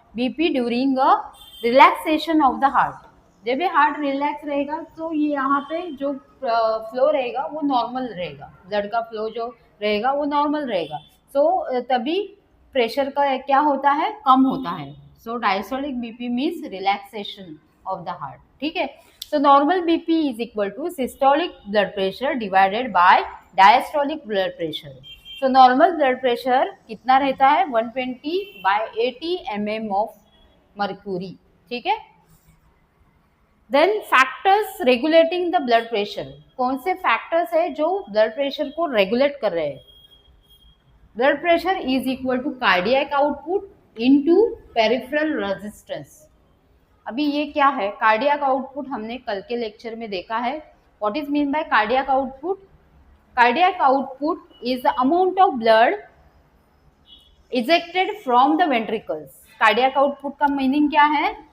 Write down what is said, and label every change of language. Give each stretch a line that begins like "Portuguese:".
English: BP during a relaxation of the heart.
Hindi: जब भी heart relax रहेगा तो ये यहाँ पे जो फ्लो रहेगा वो नॉर्मल रहेगा, ब्लड का फ्लो जो रहेगा वो नॉर्मल रहेगा. सो तभी प्रेशर का क्या होता है? कम होता है.
English: So diastolic BP means relaxation of the heart.
Hindi: ठीक है,
English: so normal BP is equal to systolic blood pressure divided by diastolic blood pressure. So normal blood pressure
Hindi: कितना रहता है?
English: 120/80 mm of mercury.
Hindi: ठीक है,
English: then factors regulating the blood pressure.
Hindi: कौन से factors है जो blood pressure को regulate कर रहे हैं?
English: Blood pressure is equal to cardiac output into peripheral resistance.
Hindi: अभी ये क्या है?
English: cardiac output
Hindi: हमने कल के लेक्चर में देखा है.
English: What is mean by cardiac output? Cardiac output is the amount of blood ejected from the ventricles.
Hindi: Cardiac output का मीनिंग क्या है?